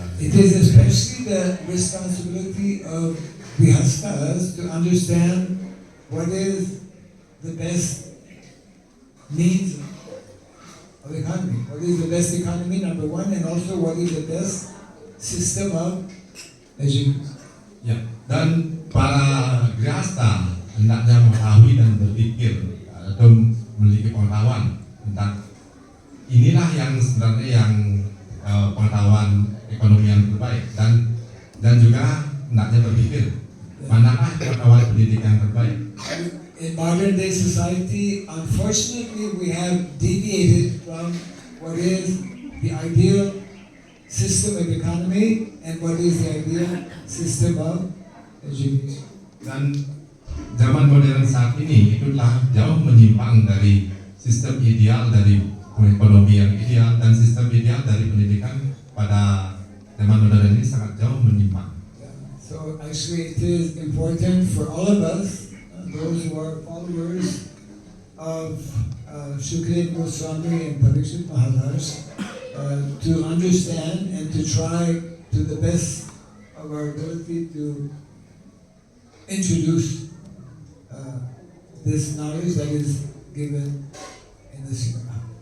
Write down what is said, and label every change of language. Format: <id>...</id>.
<en>It is especially the responsibility of grihastas to understand what is the best means of economy. What is the best economy, number one, and also what is the best system of education.</en> <id>Ya, dan para grihasta hendaknya mengetahui dan berpikir atau memiliki pengetahuan tentang inilah yang sebenarnya yang pengetahuan ekonomi yang terbaik, dan juga hendaknya berpikir manakah pengetahuan pendidikan yang terbaik.</id> <en>In modern day society, unfortunately, we have deviated from what is the ideal system of economy and what is the ideal system of education.</en> <id>Dan zaman modern saat ini itulah jauh menyimpang dari sistem ideal dari ekonomi yang ideal, dan sistem ideal dari pendidikan pada zaman modern ini sangat jauh menyimpang.</id> <en>So actually it is important for all of us, those who are followers of Shukdev Goswami and Parikshit Maharaj, to understand and to try to the best of our ability to introduce this knowledge that is given in the Srimad.</en>